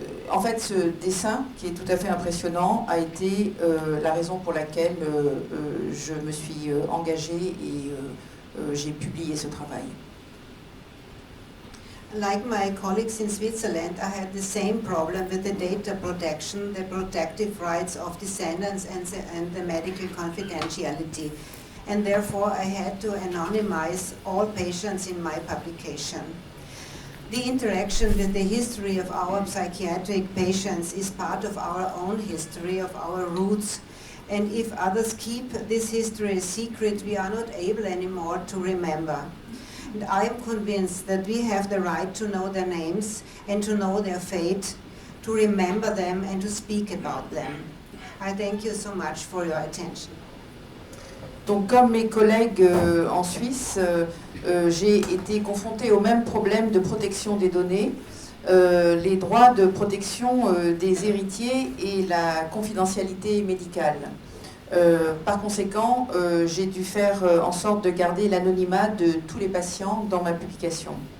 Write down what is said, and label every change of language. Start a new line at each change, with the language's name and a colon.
French: En fait, ce dessin, qui est tout à fait impressionnant, a été la raison pour laquelle je me suis engagée et j'ai publié ce travail.
English: Like my colleagues in Switzerland, I had the same problem with the data protection, the protective rights of descendants and the medical confidentiality. And therefore I had to anonymize all patients in my publication. The interaction with the history of our psychiatric patients is part of our own history, of our roots. And if others keep this history a secret, we are not able anymore to remember. And I am convinced that we have the right to know their names and to know their fate, to remember them and to speak about them. I thank you so much for your attention.
French: Donc, comme mes collègues en Suisse, j'ai été confrontée au même problème de protection des données, les droits de protection des héritiers et la confidentialité médicale. Par conséquent, j'ai dû faire en sorte de garder l'anonymat de tous les patients dans ma publication.